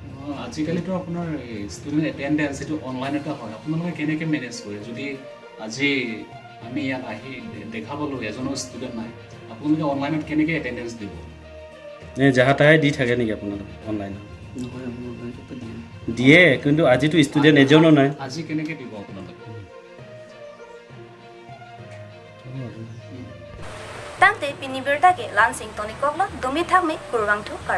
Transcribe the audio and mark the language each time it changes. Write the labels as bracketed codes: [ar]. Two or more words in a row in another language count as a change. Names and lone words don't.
[as] আজিকালিতো আপোনাৰ [en] student attendance [as] এইটো অনলাইন এটা হয় আপোনালোকে কেনেকৈ মেনেজ কৰে যদি আজি আমি ইয়াত আহি দেখা পালোঁ এজনো ষ্টুডেণ্ট নাই আপোনালোকে অনলাইনত কেনেকৈ এটেণ্ডেঞ্চ দিব যাহা তাহে দি থাকে নেকি আপোনালোকে অনলাইনত নহয় আপোনাৰ তাতে দিয়ে দিয়ে কিন্তু আজিতো ষ্টুডেণ্ট এজনো নাই আজি কেনেকৈ দিব আপোনালোকে Tangte pinibirta ke lansing toni koklo dumi thakme kurwang thu kar.